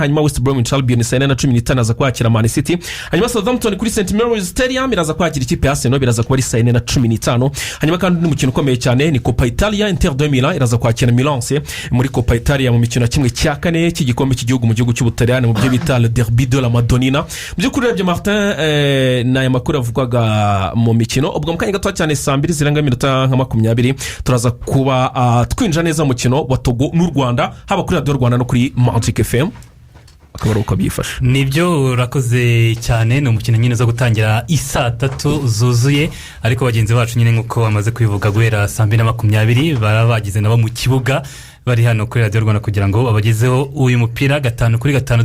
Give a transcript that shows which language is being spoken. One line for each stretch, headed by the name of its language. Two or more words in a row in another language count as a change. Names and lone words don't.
Kinyarwanda: Hanyuma West Bromwich Albion saa 4:15 aza kwakira Man City. Hanyuma Southampton kuri St Mary's Stadium iraza kwakira ikipe ya Arsenal, biraza kuba ari saa 4:15. Hanyuma kandi ni mukino ukomeye cyane ni Coppa Italia, Inter de Milan iraza kwakira Milan muri Coppa Italia mu mikino kimwe cya kane cy'igikombe cy'igihugu mu gihugu cy'Ubutaliyani mu byo bita
French: le derby de la Madonnina.
Kinyarwanda: By'ukuri rebye Martin na makuru avugwaga mu mikino, ubwo mukanya gato cyane saa 2 zirenga minota nka 20 turaza kuba twinja neza mu mukino wa Togo n'u Rwanda, haba kuri Radio Rwanda no kuri Magic FM. Akabaro uko byifasha. Nibyo urakoze cyane, ni umukino nyine zo gutangira isaa 3 zuzuye, ariko bagenzi bacu nyine nkuko bamaze kwivuga guhera saa 2:20 barabagize nabo mu kibuga, bari hano kuri Radio Rwanda kugira ngo babagezeho uyu mupira 5-5.